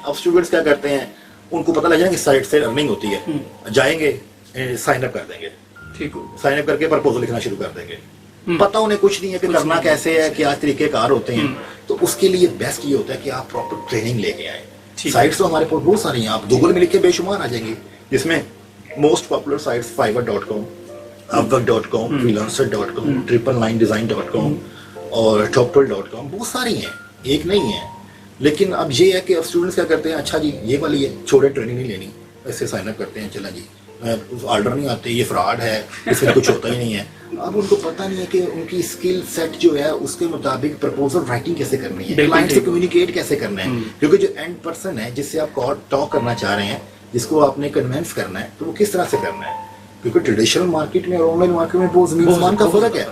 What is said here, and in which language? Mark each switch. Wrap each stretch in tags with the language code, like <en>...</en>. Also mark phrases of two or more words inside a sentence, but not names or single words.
<hi>अब स्टूडेंट्स क्या करते हैं, उनको पता लग जाए कि साइट से अर्निंग होती है, जाएंगे</hi> <en>sign up</en> <hi>कर देंगे, ठीक हो,</hi> <en>sign up</en> <hi>करके प्रपोजल लिखना शुरू कर देंगे, पता उन्हें कुछ नहीं है कि करना कैसे है, क्या तरीकेकार होते हैं। तो उसके लिए बेस्ट ये होता है कि आप</hi> <en>proper training</en> <hi>लेके आए। साइट्स तो हमारे पास बहुत सारी हैं, आप गूगल में लिखे बेशुमार आ जाएंगे, जिसमें</hi> <en>most popular sites</en> <hi>fiverr.com, upwork.com, freelancer.com, 999design.com और toptal.com, बहुत सारी हैं, एक नहीं है। लेकिन अब ये है कि अब स्टूडेंट्स क्या करते हैं, अच्छा जी ये वाली है, छोड़े ट्रेनिंग नहीं लेनी, ऐसे</hi> <en>sign up</en> <hi>करते हैं, चला जी ऑर्डर नहीं आते, ये फ्रॉड है, इसमें कुछ होता ही नहीं है। अब उनको पता नहीं है कि उनकी</hi> <en>skill set</en> <hi>जो है उसके मुताबिक</hi> <en>proposal writing</en> <hi>कैसे करनी है, क्लाइंट से कम्युनिकेट कैसे करना है, क्योंकि जो</hi> <en>end person</en> <hi>है जिससे आप टॉक करना चाह रहे हैं, जिसको आपने कन्विंस करना है, तो वो किस तरह से करना है, क्योंकि</hi> <en>traditional market</en> <hi>में और</hi> <en>online market</en> <hi>में बहुत जमीन आसमान का फर्क है।</hi>